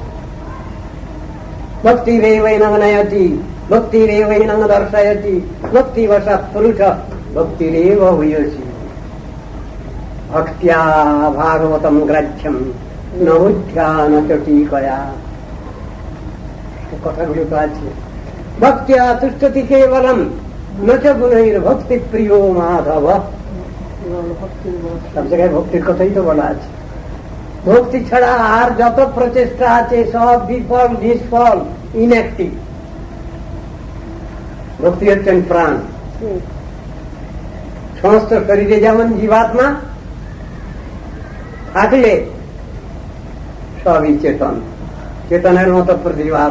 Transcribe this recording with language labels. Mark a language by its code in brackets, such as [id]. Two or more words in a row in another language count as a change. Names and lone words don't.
[sa] ভক্তিরেবৈনং নয়তি ভক্তিরেবৈনং দর্শয়তি ভক্তিবশঃ পুরুষঃ ভক্তিরেব ভূয়সী। ভক্তিয়া ভাগবতম গ্রাহ্যম ন বুদ্ধ্যা ন চ টিকয়া। [bn] কথাগুলো তো আছে। [sa] ভক্তিয়া তুষ্টতি কেবলম ন চ গুণৈর ভক্তি প্রিয় মাধব। [bn] সব জায়গায় ভক্তির কথাই তো বলা আছে। ভক্তি ছাড়া আর যত প্রচেষ্টা আছে সব বিফল, নিষ্ফল, ইনঅ্যাক্টিভ। ভক্তি হচ্ছেন প্রাণ। সমস্ত শরীরে যেমন জীবাত্মা থাকলে সবই চেতন, চেতনের মতো প্রতিভাত।